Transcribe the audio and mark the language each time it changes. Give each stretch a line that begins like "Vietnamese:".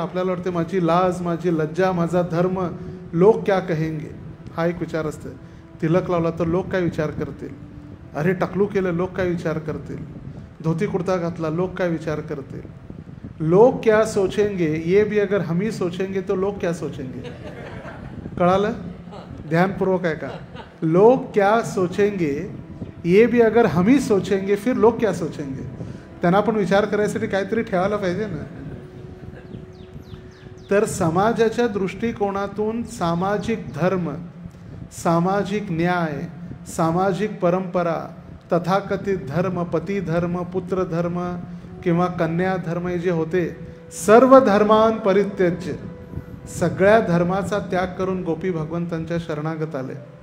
Marathi: आपल्याला वाटते माझी लाज, माझी लज्जा, माझा धर्म,
Hindi: लोक क्या कहेंगे,
Marathi: हा एक विचार असते. तिलक लावला तर लोक काय विचार करतील, अरे टकलू केलं लोक काय विचार करतील, धोती कुर्ता घातला लोक काय विचार करतील,
Hindi: लोग क्या सोचेंगे ये भी अगर हम ही सोचेंगे तो लोग क्या सोचेंगे.
Marathi: कळालं? ध्यानपूर्वक आहे का?
Hindi: लोग क्या सोचेंगे ये भी अगर हम ही सोचेंगे फिर लोग क्या सोचेंगे.
Marathi: त्यांना पण विचार करायसाठी काहीतरी ठेवायला पाहिजे ना. तर समाजाच्या दृष्टिकोनातून सामाजिक धर्म, सामाजिक न्याय, सामाजिक परंपरा, तथाकथित धर्म, पती धर्म, पुत्र धर्म किंवा कन्या धर्म जे होते,
Sanskrit: सर्व धर्मान परित्यज्य,
Marathi: सगळ्या धर्माचा त्याग करून गोपी भगवंतांच्या शरणागत आले.